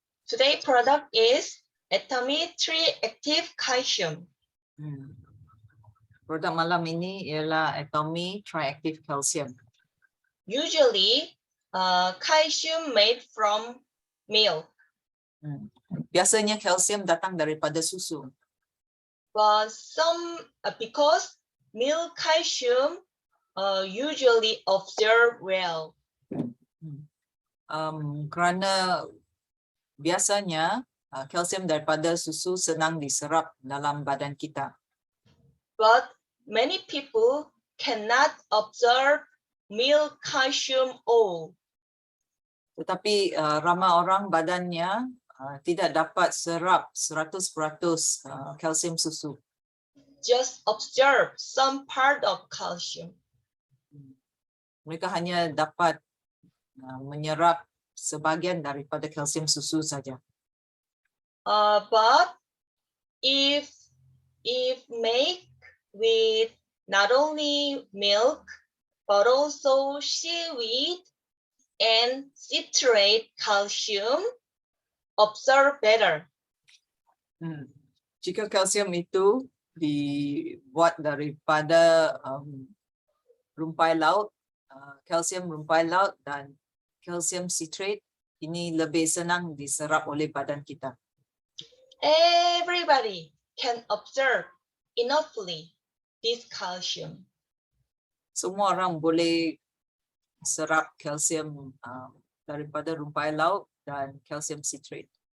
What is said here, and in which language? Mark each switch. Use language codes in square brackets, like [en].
[en] Today's product is Atomy 3 Active Calcium. [ms] Produk malam ini ialah Atomy Triactive Calcium. [en] Usually, calcium made from milk. [ms] Biasanya kalsium datang daripada susu. [en] But because milk calcium usually absorb well. [ms] Kerana biasanya kalsium daripada susu senang diserap dalam badan kita. [en] But many people cannot absorb milk calcium all. [ms] Tetapi ramai orang badannya tidak dapat serap 100% kalsium susu. [en] Just absorb some part of calcium. [ms] Mereka hanya dapat menyerap sebahagian daripada kalsium susu saja. [en] But if made with not only milk but also seaweed and citrate calcium, absorb better. [ms] Jika kalsium itu dibuat daripada rumpai laut, kalsium rumpai laut dan kalsium citrate, ini lebih senang diserap oleh badan kita. [en] Everybody can absorb enoughly this calcium. [ms] Semua orang boleh serap kalsium daripada rumpai laut dan kalsium citrate.